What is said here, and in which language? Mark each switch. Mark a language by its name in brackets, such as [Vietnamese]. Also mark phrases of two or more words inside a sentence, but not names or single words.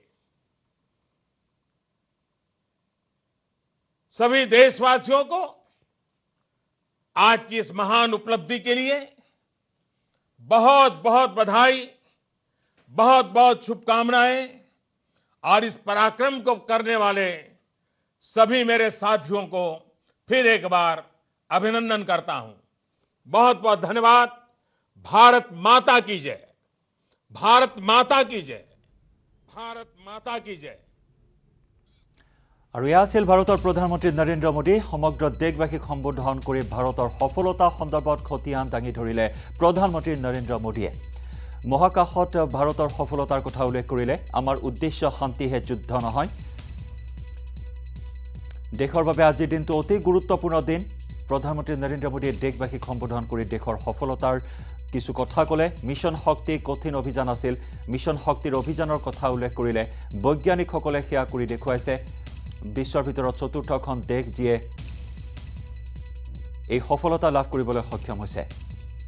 [Hindi] सभी देशवासियों को आज की इस महान उपलब्धि के लिए बहुत बहुत बधाई, बहुत बहुत शुभकामनाएं और इस पराक्रम को करने वाले सभी मेरे साथियों को फिर एक बार अभिनंदन करता हूं। बहुत बहुत धन्यवाद। भारत माता की जय। भारत माता की जय। भारत माता की जय। [Assamese] আৰু এয়া আছিল ভাৰতৰ প্ৰধানমন্ত্ৰী নৰেন্দ্ৰ মোদী সমগ্ৰ দেশবাসীক সম্বোধন কৰি ভাৰতৰ সফলতা সন্দৰ্ভত খতিয়ান দাঙি ধৰিলে প্ৰধানমন্ত্ৰী নৰেন্দ্ৰ মোদীয়ে মহাকাশত ভাৰতৰ সফলতাৰ কথা উল্লেখ কৰিলে আমাৰ উদ্দেশ্য শান্তিহে যুদ্ধ নহয় দেশৰ বাবে আজিৰ দিনটো অতি গুৰুত্বপূৰ্ণ দিন প্ৰধানমন্ত্ৰী নৰেন্দ্ৰ মোদীয়ে দেশবাসীক সম্বোধন কৰি দেশৰ সফলতাৰ কিছু কথা ক'লে মিছন শক্তি কঠিন অভিযান আছিল মিছন শক্তিৰ অভিযানৰ কথা উল্লেখ কৰিলে বৈজ্ঞানিকসকলে সেয়া কৰি দেখুৱাইছে বিশ্বৰ ভিতৰত চতুৰ্থখন দেশ যিয়ে এই সফলতা লাভ কৰিবলৈ সক্ষম হৈছে